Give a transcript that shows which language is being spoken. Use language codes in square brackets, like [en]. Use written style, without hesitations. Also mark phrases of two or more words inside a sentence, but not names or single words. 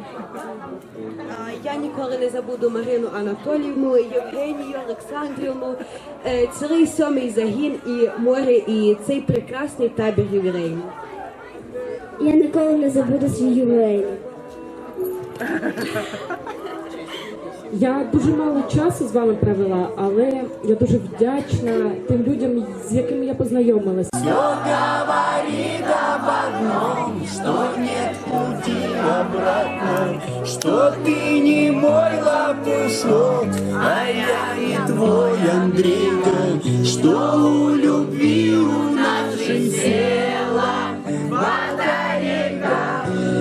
[uk] Я ніколи не забуду Марину Анатоліївну, Євгенію Олександрівну, цілий 7-й загін і море, і цей прекрасний табір ювілейний. Я ніколи не забуду свій ювілей. Я дуже мало часу з вами провела, але я дуже вдячна тим людям, з якими я познайомилася. [ru] Что ты не мой лопушок, а я не твой Андрейка, что у любви у нас жизнь села батарейка.